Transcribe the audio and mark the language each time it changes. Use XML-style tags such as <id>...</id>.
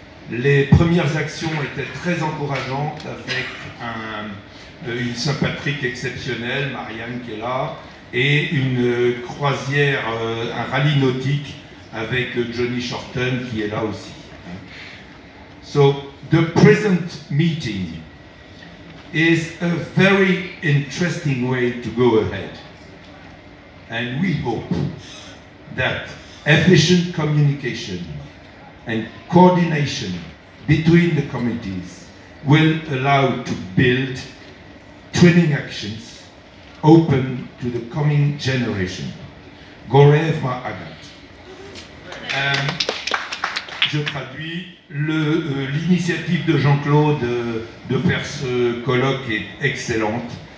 <fr>Les premières actions étaient très encourageantes, avec une Saint-Patrick exceptionnelle, Marianne qui est là, et une croisière, un rallye nautique avec Johnny Shorten qui est là aussi.</fr> <en>So the present meeting is a very interesting way to go ahead, and we hope that efficient communication and coordination between the committees will allow to build training actions open to the coming generation. Goreva Agat.</en> <fr>Je traduis, l'initiative de Jean-Claude de faire ce colloque est excellente.</fr>